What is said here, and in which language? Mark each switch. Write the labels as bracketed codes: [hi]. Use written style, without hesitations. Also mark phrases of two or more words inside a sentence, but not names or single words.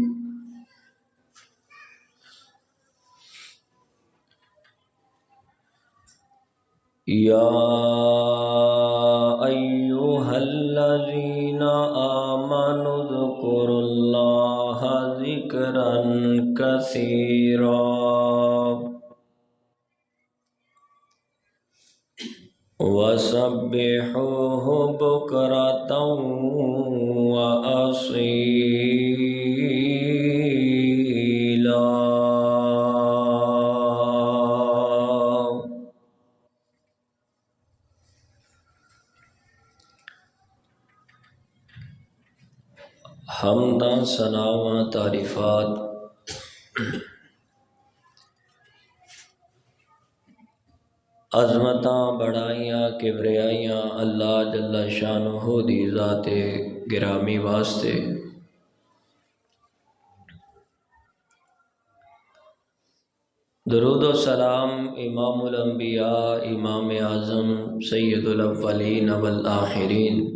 [ar] يا أيها الذين آمنوا اذكروا الله ذكرا كثيرا وسبحوه بكرة وأصيلا. [pa] حمداں ثناواں تعریفات عظمتاں بڑائیاں کبریائیاں اللہ [ar] جل شانہ [pa] دی ذات گرامی واسطے درود و سلام [ar] امام الانبیاء امام اعظم سید الاولین والآخرین